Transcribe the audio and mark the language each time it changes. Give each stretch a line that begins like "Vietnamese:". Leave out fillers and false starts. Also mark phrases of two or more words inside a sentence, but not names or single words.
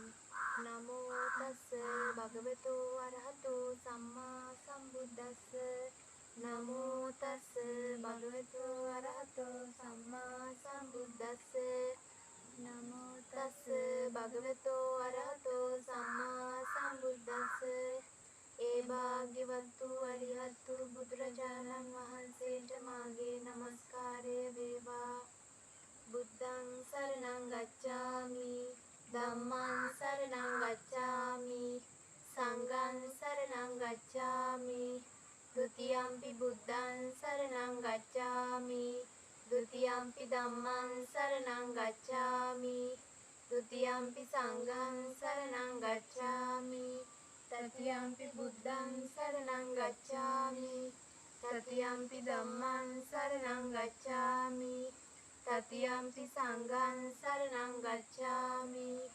Pali: නමෝ තස්ස භගවතු අරහතු සම්මා සම්බුද්දස්ස නමෝ තස්ස භගවතු අරහතු සම්මා සම්බුද්දස්ස නමෝ තස්ස භගවතු අරහතු සම්මා සම්බුද්දස්ස
Sinhala: ඒ භාග්‍යවතු අරිහත්තු බුදුරජාණන් වහන්සේට මාගේ නමස්කාරය වේවා.
Pali: බුද්ධං සරණං ගච්ඡාමි ධම්මං සරණං ගච්ඡාමි සංඝං සරණං ගච්ඡාමි ဒ ුතියම්පි බුද්ධං සරණං ගච්ඡාමි ဒ ුතියම්පි ධම්මං සරණං ගච්ඡාමි ဒ ුතියම්පි සංඝං සරණං ගච්ඡාමි තතියම්පි බුද්ධං සරණං ගච්ඡාමි තතියම්පි ධම්මං සරණං ගච්ඡාමි තතියම්පි සංඝං සරණං ගච්ඡාමි